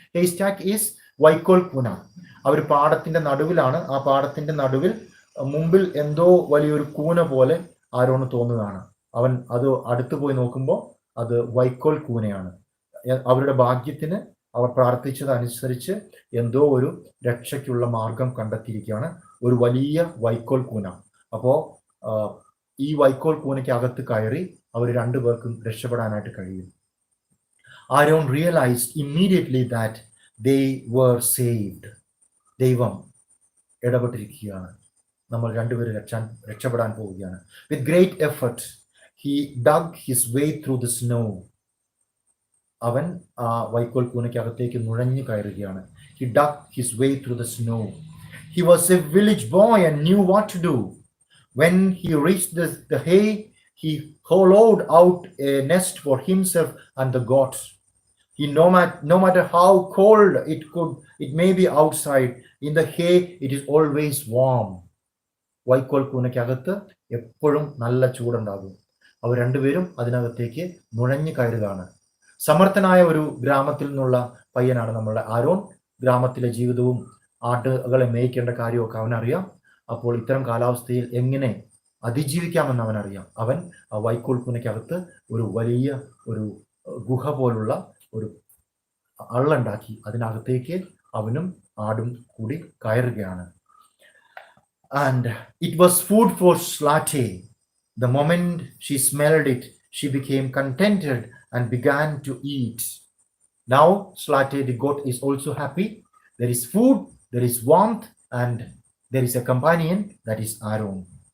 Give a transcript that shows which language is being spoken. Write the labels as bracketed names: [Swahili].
[English] Haystack is [Malayalam] വൈക്കോൽ കൂന. അവർ പാടത്തിന്റെ നടുവിലാണ്. ആ പാടത്തിന്റെ നടുവിൽ മുമ്പിൽ എന്തോ വലിയൊരു കൂന പോലെ ആരോണ് തോന്നുകയാണ്. അവൻ അത് അടുത്ത് പോയി നോക്കുമ്പോൾ അത് വൈക്കോൽ കൂനയാണ്. അവരുടെ ഭാഗ്യത്തിന് അവർ പ്രാർത്ഥിച്ചതനുസരിച്ച് എന്തോ ഒരു രക്ഷയ്ക്കുള്ള മാർഗം കണ്ടെത്തിയിരിക്കുകയാണ്, ഒരു വലിയ വൈക്കോൽ കൂന. അപ്പോൾ ഈ വൈക്കോൽ കൂനയ്ക്ക് അകത്ത് കയറി അവർ രണ്ടുപേർക്കും രക്ഷപ്പെടാനായിട്ട് കഴിയും. [English] Arun realized immediately that they were saved. [Malayalam] ദൈവം ഇടപെട്ടിരിക്കുകയാണ്. നമ്മൾ രണ്ടുപേരും രക്ഷപ്പെടാൻ പോവുകയാണ്. [English] With great effort he dug his way through the snow. [Malayalam] അവൻ ആ വൈക്കോൽ കൂനയ്ക്കകത്തേക്ക് നുഴഞ്ഞു കയറുകയാണ്. [English] He dug his way through the snow. He was a village boy and knew what to do. When he reached the hay, he hollowed out a nest for himself and the goats. He no matter how cold it may be outside, in the hay it is always warm. [Malayalam] വൈക്കോൽ കൂനയ്ക്കകത്ത് എപ്പോഴും നല്ല ചൂടുണ്ടാകും. അവർ രണ്ടുപേരും അതിനകത്തേക്ക് നുഴഞ്ഞു കയറുകയാണ്. സമർത്ഥനായ ഒരു ഗ്രാമത്തിൽ നിന്നുള്ള പയ്യനാണ് നമ്മളുടെ ആരോൺ. ഗ്രാമത്തിലെ ജീവിതവും ആടുകളെ മേയ്ക്കേണ്ട കാര്യമൊക്കെ അവനറിയാം. അപ്പോൾ ഇത്തരം കാലാവസ്ഥയിൽ എങ്ങനെ അതിജീവിക്കാമെന്ന് അവനറിയാം. അവൻ ആ വൈക്കോൽ കൂനയ്ക്കകത്ത് ഒരു വലിയ ഒരു ഗുഹ പോലുള്ള ഒരു അള്ളുണ്ടാക്കി അതിനകത്തേക്ക് അവനും ആടും കൂടി കയറുകയാണ്. [English] And it was food for Zlateh. The moment she smelled it, she became contented and began to eat. Now Zlateh the goat is also happy. There is food, there is warmth, and there is a companion, that is Arun.